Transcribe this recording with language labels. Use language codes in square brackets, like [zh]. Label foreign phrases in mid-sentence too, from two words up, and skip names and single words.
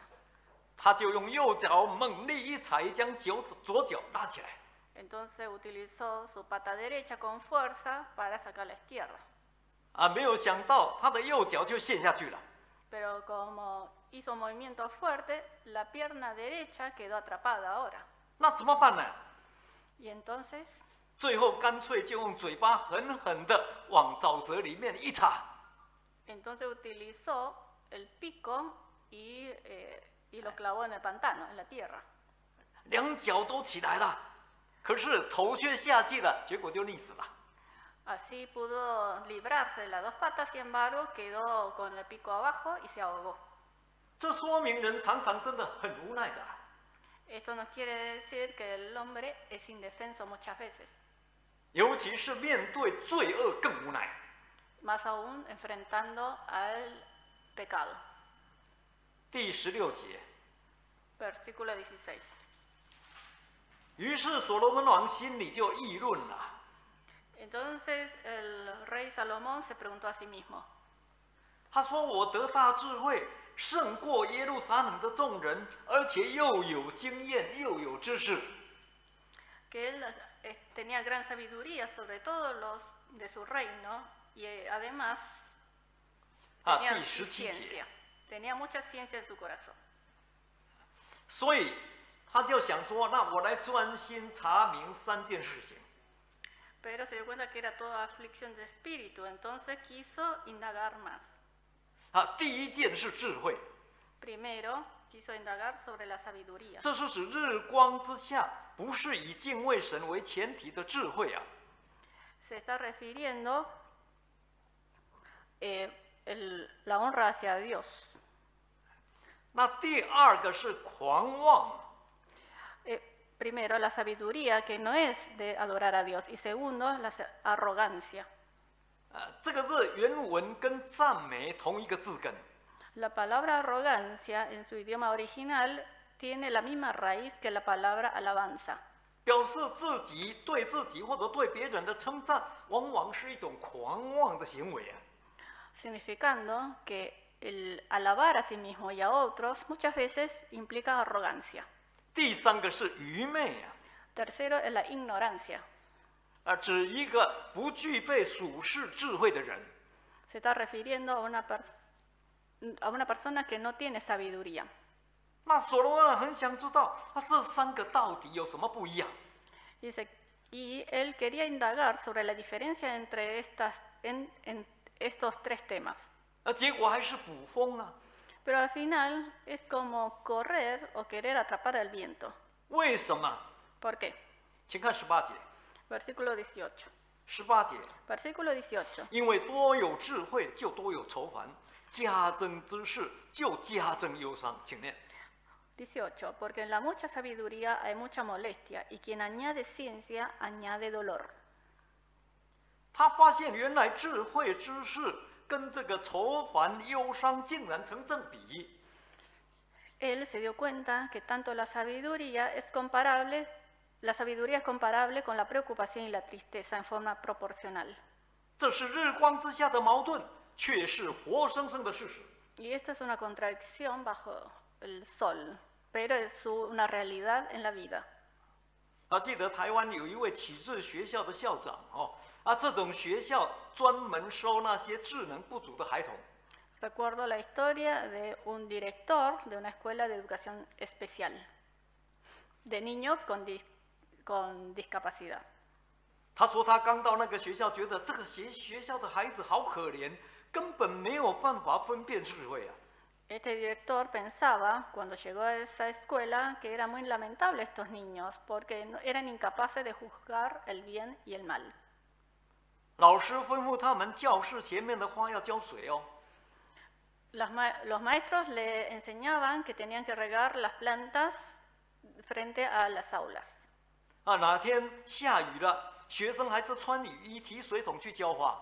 [zh] 他就用右脚猛力一踩，将左脚拉起来。 [es] Entonces utilizó su pata derecha con fuerza para sacar la izquierda. [zh] 没有想到他的右脚就陷下去了。 [es] Pero como hizo un movimiento fuerte, la pierna derecha quedó atrapada ahora. [zh] 那怎么办呢？ [es] Y entonces [zh] 最后干脆就用嘴巴狠狠地往沼泽里面一插。 [es] Entonces utilizó el pico y lo clavó en el pantano, en la tierra. [zh] 两脚都起来了，可是头却下去了，结果就溺死了。 [es] Así pudo librarse de las dos patas, sin embargo, quedó con el pico abajo y se ahogó. [zh] 这说明人常常真的很无奈的。 [es] Esto nos quiere decir que el hombre es indefenso muchas veces, [zh] 尤其是面对罪恶更无奈。 [es] más aún enfrentando al pecado. [zh] 第16节， [es] Versículo 16. [zh] 于是所罗门王心里就议论了。 [es] Entonces el rey Salomón se preguntó a sí mismo, [zh] 他说：“我得大智慧，胜过耶路撒冷的众人，而且又有经验，又有知识。 [es] que él tenía gran sabiduría sobre todos los de su reino y además [zh] 啊， [es] tenía [zh] 第17节。 [es] ciencia, tenía mucha ciencia en su corazón. [zh] 所以他就想说：那我来专心查明3件事情。 [es] Pero se dio cuenta que era toda aflicción de espíritu, entonces quiso indagar más. [zh] 啊，第一件是智慧， [es] Primero, quiso indagar sobre la sabiduría. [zh] 这是指日光之下不是以敬畏神为前提的智慧啊。 [es] Se está refiriendo la honra hacia Dios. [zh] 那第二个是狂妄。 [es] Primero, la sabiduría, que no es de adorar a Dios. Y segundo, la arrogancia. [zh] 这个字原文跟赞美同一个字根。 [es] La palabra arrogancia en su idioma original tiene la misma raíz que la palabra alabanza. [zh] 表示自己对自己或者对别人的称赞，往往是一种狂妄的行为啊。 [es] Significando que el alabar a sí mismo y a otros muchas veces implica arrogancia. [zh] 第三个是愚昧啊， [es] Tercero es la ignorancia. [zh] 指一个不具备属世智慧的人。 [es] Se está refiriendo a una persona que no tiene sabiduría. [zh] 那所罗门王很想知道，这3个到底有什么不一样？ [es] Y él quería indagar sobre la diferencia entre en estos 3 temas. [zh] 结果还是捕风啊。 [es] Pero al final es como correr o querer atrapar el viento. [zh] 为什么？ [es] ¿Por qué? [zh] 请看18节。 [es] Versículo 18. [zh] 18节， [es] Versículo 18. [zh] 因为多有智慧，就多有愁烦；加增知识，就加增忧伤。请念。 [es] 18. Porque en la mucha sabiduría hay mucha molestia, y quien añade ciencia añade dolor. [zh] 他发现原来智慧知识跟这个愁烦忧伤竟然成正比。 [es] Él se dio cuenta que tanto la sabiduría es comparable con la preocupación y la tristeza en forma proporcional. [zh] 这是日光之下的矛盾，却是活生生的事实。 [es] Y esto es una contradicción bajo el sol, pero es una realidad en la vida. [zh] 记得台湾有一位启智学校的校长这种学校专门收那些智能不足的孩童。 [es] Recuerdo la historia de un director de una escuela de educación especial, de niños con discapacidad. [zh] 他说他刚到那个学校，觉得这个学校的孩子好可怜，根本没有办法分辨智慧啊。 [es] Este director pensaba, cuando llegó a esa escuela, que era muy lamentable estos niños, porque eran incapaces de juzgar el bien y el mal. [zh] 老师吩咐他们教室前面的花要浇水哦。 [es] Los maestros le enseñaban que tenían que regar las plantas frente a las aulas. [zh] 哪天下雨了，学生还是穿雨衣提水桶去浇花。